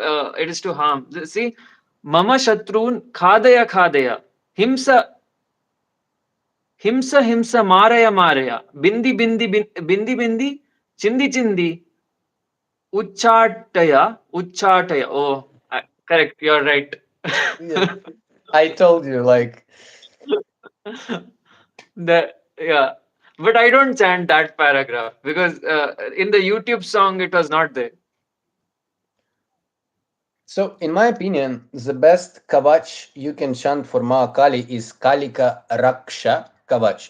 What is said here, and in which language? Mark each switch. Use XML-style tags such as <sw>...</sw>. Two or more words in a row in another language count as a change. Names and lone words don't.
<en>It is to harm. See,</en> <sa>मम शत्रून् खादय खादय हिंस हिंस हिंस मारय मारय भिन्धि भिन्धि भिन्धि भिन्धि छिन्धि छिन्धि उच्चाटय.</sa> <en>Oh, correct. You're right. Yeah. I told you, like, The yeah, but I don't chant that paragraph because in the YouTube song it was not there. so, in my opinion, the best kavach you can chant for Mahakali is Kalika Raksha Kavach.</en>